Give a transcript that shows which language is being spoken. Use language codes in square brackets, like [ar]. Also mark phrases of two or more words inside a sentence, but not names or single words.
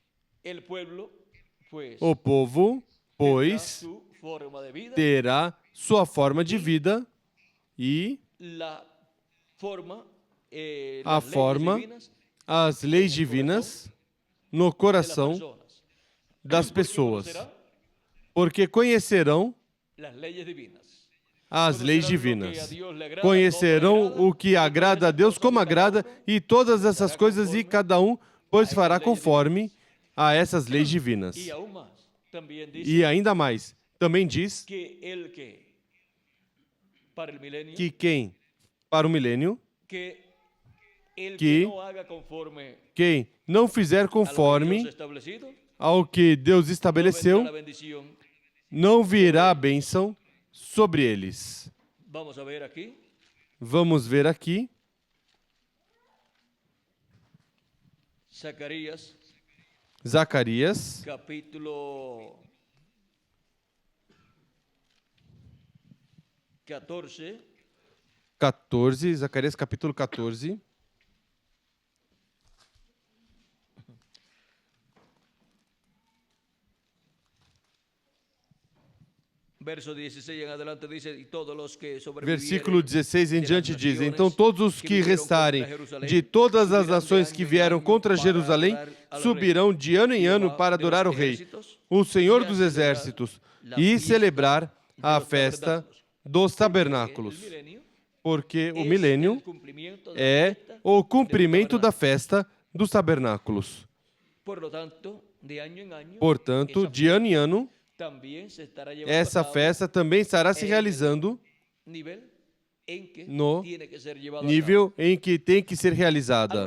[pt] o povo, pois, terá sua forma de vida e a forma, as leis divinas no coração das pessoas, porque conhecerão as leis divinas. Conhecerão o que agrada a Deus, como agrada, e todas essas coisas, e cada um, pois fará conforme a essas leis divinas. [es] Y aún más, también dice [pt] E ainda mais, também diz [es] que el que para el milenio, [pt] que quem, para o milênio, [es] que el [pt] que [es] que no haga conforme [pt] quem não fizer [es] a lo que Dios [pt] conforme [es] establecido, [pt] ao que Deus [es] no vendrá [pt] estabeleceu, [es] la bendición. [pt] não virá a bênção sobre eles. [es] Vamos a ver aquí, [pt] Vamos ver aqui, [es] Zacarías, [pt] Zacarias, [es] capítulo 14, [pt] 14, Zacarias capítulo 14, [es] verso 16 en adelante dice, y todos los que [pt] versículo [es] sobrevivieren [pt] 16 em [es] de [pt] diante [es] las [pt] diz: [es] naciones [pt] Então todos os que [es] vieron [pt] restarem [es] contra Jerusalém [pt] de todas as [es] subirán de [pt] nações [es] año [pt] que [es] en [pt] vieram [es] año [pt] contra [es] para [pt] Jerusalém [es] adorar al rey. [pt] subirão de ano em ano para adorar o Rei, o Senhor dos Exércitos, e celebrar a festa dos tabernáculos, porque o milênio é o cumprimento da festa dos tabernáculos. Portanto, de ano em ano, essa festa também estará se realizando no nível em que tem que ser realizada.